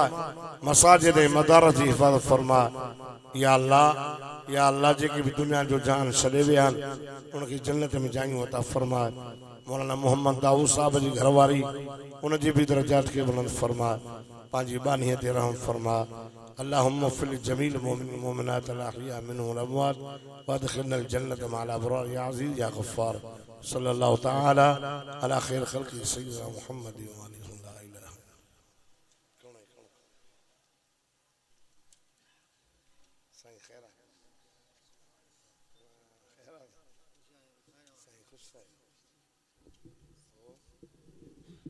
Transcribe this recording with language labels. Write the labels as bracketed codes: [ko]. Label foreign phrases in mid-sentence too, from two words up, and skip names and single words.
[sd] मसाजिद मदारस जी हिफ़ाज़त फरमा। [ar] يا الله [sd] जेके भी दुनिया जो जान छॾे विया आहिनि उनखे जन्नत में जायूं अता फरमा। मौलाना मोहम्मद दाऊद साहब जी घरवारी उनजी भी दरजात खे बुलंद फरमा। पंहिंजी बानीअ ते रहम फरमा। [ar] اللهم اغفر لجميع المؤمنين المؤمنات الأحياء منهم والأموات وأدخلنا الجنة مع الأبرار يا عزيز يا غفار صلى الله تعالى على خير خلقه سيدنا محمد وآله لا إله. [sd] साईं खैर साईं खुश